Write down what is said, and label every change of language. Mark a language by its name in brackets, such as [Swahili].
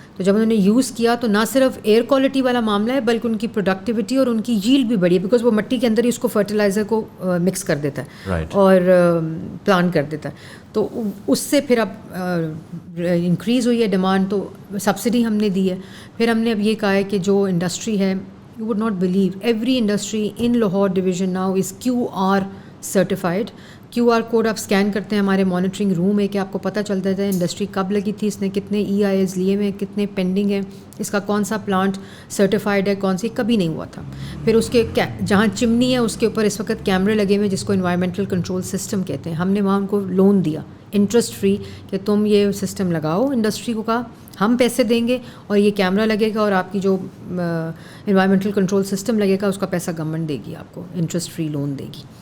[Urdu] تو جب انہوں نے یوز کیا تو نہ صرف ایئر کوالٹی والا معاملہ ہے بلکہ ان کی پروڈکٹیوٹی اور ان کی ییلڈ بھی بڑھی ہے, بیکاز وہ مٹی کے اندر ہی اس کو فرٹیلائزر کو مکس کر دیتا ہے اور پلانٹ کر دیتا ہے. تو اس سے پھر اب انکریز ہوئی ہے ڈیمانڈ, تو سبسڈی ہم نے دی ہے. پھر ہم نے اب یہ کہا ہے کہ جو انڈسٹری ہے, [English] you would not believe, every industry in Lahore division now is QR certified. [Urdu] QR code آپ اسکین کرتے ہیں, ہمارے مانیٹرنگ روم ہے, کہ آپ کو پتہ چلتا ہے انڈسٹری کب لگی تھی, اس نے کتنے EIS لیے ہوئے ہیں, کتنے پینڈنگ ہیں, اس کا کون سا پلانٹ سرٹیفائڈ ہے, کون سی کبھی نہیں ہوا تھا. پھر اس کے جہاں چمنی ہے اس کے اوپر اس وقت کیمرے لگے ہوئے جس کو انوائرمنٹل کنٹرول سسٹم کہتے ہیں. ہم نے وہاں ان کو لون دیا انٹرسٹ فری کہ تم یہ سسٹم لگاؤ, انڈسٹری کو کہا ہم پیسے دیں گے اور یہ کیمرہ لگے گا, اور آپ کی جو انوائرمنٹل کنٹرول سسٹم لگے گا اس کا پیسہ گورنمنٹ دے گی, آپ کو انٹرسٹ فری لون دے گی.